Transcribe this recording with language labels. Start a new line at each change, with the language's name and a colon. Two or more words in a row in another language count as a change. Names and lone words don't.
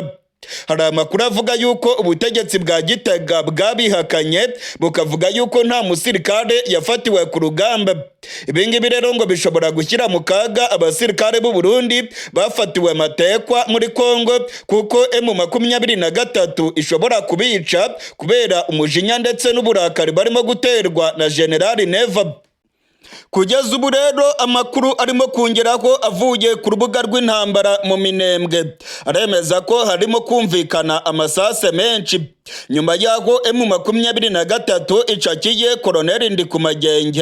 Kinyarwanda: Hari amakuru avuga yuko ubutegetsi bwa Gitega bwabihakanye bukavuga yuko nta musirikare yafatiwe ku rugamba. Ibingibi rero ngo bishobora gushyira mu kaga abasirikare b'u Burundi bafatiwe Matekwa muri Congo, kuko M23 ishobora kubica kubera umujinya ndetse n'uburakari barimo guterwa na General Neva. Kugeza ubu rero amakuru arimo kongeraho avuye ku rubuga rw'intambara mu Minembwe aremeza ko harimo kumvikana amasase menshi nyuma y'aho M23 icakiye Koloneli Ndikumagenge.